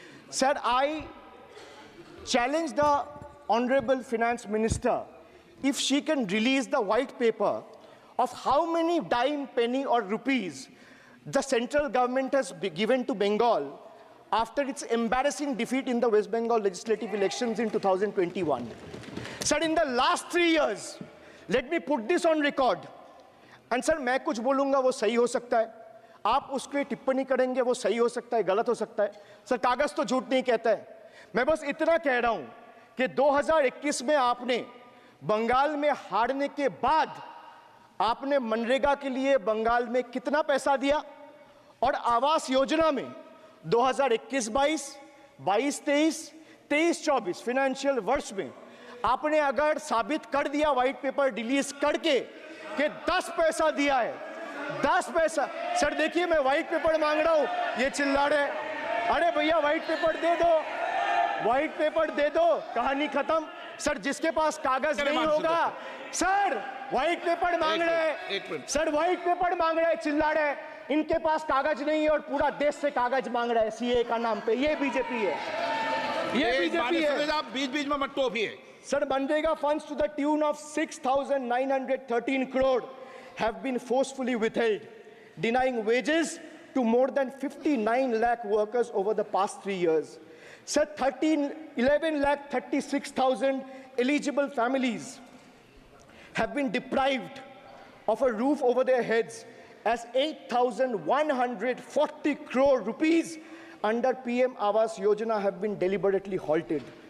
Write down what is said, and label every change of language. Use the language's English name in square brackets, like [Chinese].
[English] Sir, I challenge the Honorable Finance Minister if she can release the white paper of how many dime, penny or rupees the central government has given to Bengal after its embarrassing defeat in the West Bengal legislative elections in 2021. Sir, in the last 3 years, let me put this on record. [Hindi] And sir, मैं कुछ बोलूँगा वो सही हो सकता है, आप उस पर टिप्पणी करेंगे वो सही हो सकता है, गलत हो सकता है. सर, कागज तो झूठ नहीं कहता है. मैं बस इतना कह रहा हूँ कि 2021 में आपने बंगाल में हारने के बाद आपने मनरेगा के लिए बंगाल में कितना पैसा दिया और आवास योजना में 2021-22, 22-23, 23-24 फाइनेंशियल वर्ष में आपने अगर साबित कर दिया व्हाइट पेपर रिलीज करके कि 10 पैसा दिया है, 10 पैसा. सर देखिए, मैं व्हाइट पेपर मांग रहा हूं, ये चिल्ला रहे. अरे भैया व्हाइट पेपर दे दो, व्हाइट पेपर दे दो, कहानी खत्म. सर जिसके पास कागज नहीं होगा, सर व्हाइट पेपर मांग रहे हैं, सर व्हाइट पेपर मांग रहे हैं, चिल्ला रहे हैं. इनके पास कागज नहीं है और पूरा देश से कागज मांग रहा है सीए का नाम पे. ये बीजेपी है, ये बीजेपी है. आप बीच-बीच में मत टोकिए. [English] Sir, Manrega funds to the tune of 6,913 crore have been forcefully withheld, denying wages to more than 59 lakh workers over the past 3 years. Sir, 11 lakh 36,000 eligible families have been deprived of a roof over their heads as 8,140 crore rupees under PM Awas Yojana have been deliberately halted.